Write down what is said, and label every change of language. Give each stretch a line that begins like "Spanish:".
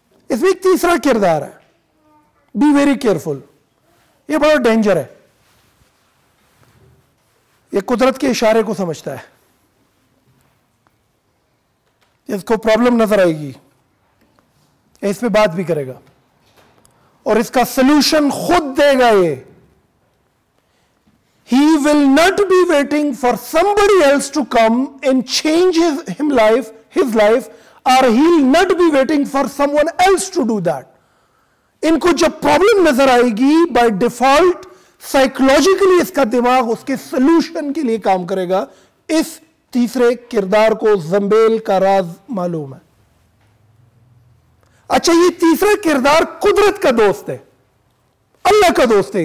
Hindi: इसमें एक तीसरा किरदार है,
English: be very careful,
Hindi: ये बड़ा डेंजर है, ये कुदरत के इशारे को समझता है, इसको प्रॉब्लम नजर आएगी, इस पे बात भी करेगा और इसका सलूशन खुद देगा।
English: ये he will not be waiting for somebody else to come and change his life, or he'll not be waiting for someone else to do that.
Hindi: इनको जब प्रॉब्लम नजर आएगी, बाय डिफॉल्ट साइकोलॉजिकली इसका दिमाग उसके सलूशन के लिए काम करेगा। इस तीसरे किरदार को ज़ंबेल का राज मालूम है। अच्छा, ये तीसरा किरदार कुदरत का दोस्त है, अल्लाह का दोस्त है।